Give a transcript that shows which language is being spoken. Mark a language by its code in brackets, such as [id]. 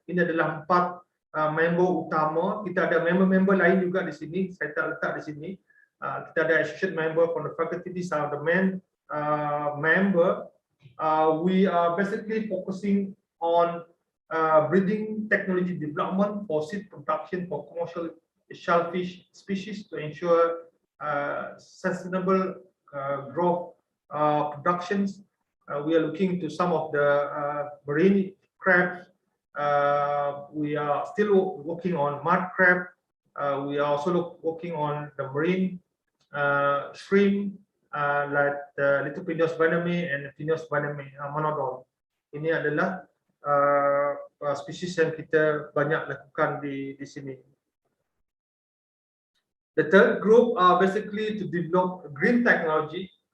[ms] Ini adalah 4 member utama. Kita ada member-member lain juga di sini. Saya tak letak di sini. Kita ada [en] associate member from the faculty. These are the main member. We are basically focusing on breeding technology development for seed production for commercial shellfish species to ensure sustainable growth productions. We are looking to some of the marine crabs. We are still working on mud crab. We are also working on the marine shrimp, like the little Pinus vaname and Pinus vaname monodon. [ms] Ini adalah spesies yang kita banyak lakukan di sini. [en] The third group are basically to develop green technology